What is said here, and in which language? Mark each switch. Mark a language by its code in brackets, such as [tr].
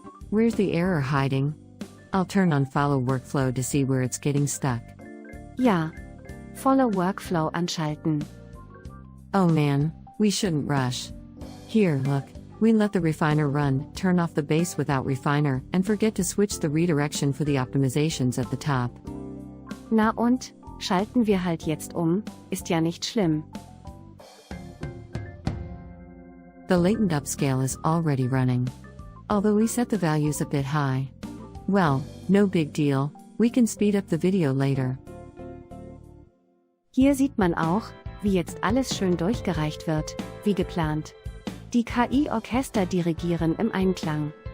[en] Where's the error hiding? I'll turn on follow workflow to see where it's getting stuck. [de] Ja. Follow Workflow anschalten. [en] Oh man, we shouldn't rush. Here, look, we let the refiner run, turn off the base without refiner, and forget to switch the redirection for the optimizations at the top. [de] Na und, schalten wir halt jetzt ist ja nicht schlimm. [en] The latent upscale is already running. Although we set the values a bit high. Well, no big deal, we can speed up the video later. [de] Hier sieht man auch, wie jetzt alles schön durchgereicht wird, wie geplant. Die KI-Orchester dirigieren im Einklang.